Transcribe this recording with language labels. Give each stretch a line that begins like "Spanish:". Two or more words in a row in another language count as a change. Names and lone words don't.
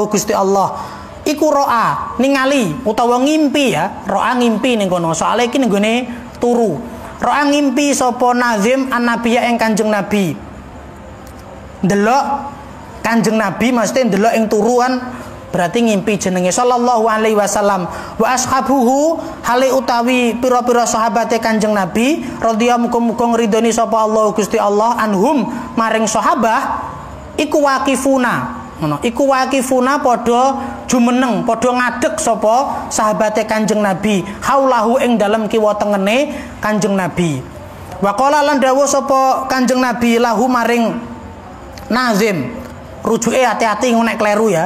Javanese: Gusti Allah iku ro'a ningali utawa ngimpi ya ro'a ngimpi ning kono soalé iki ning gone turu ro'a ngimpi sapa nazim
Arabic: an nabiya
Javanese: ing Kanjeng Nabi ndelok Kanjeng Nabi mesti ndelok ing turuan berarti ngimpi jenenge
Arabic: sallallahu alaihi wasallam wa
Javanese: ashabuhu hale utawi pira-pira sahabate Kanjeng Nabi radhiyallahu muga-muga ngridoni sapa Allah Gusti Allah anhum maring sahabah iku waqifuna ngono iku waqifuna padha jumeneng padha ngadeg sapa sahabate Kanjeng Nabi haulahu ing dalem kiwa tengene Kanjeng Nabi
Arabic: wa qala
Javanese: lan dawuh sapa Kanjeng Nabi lahu maring Nazim rujuke hati-hati nek kleru ya.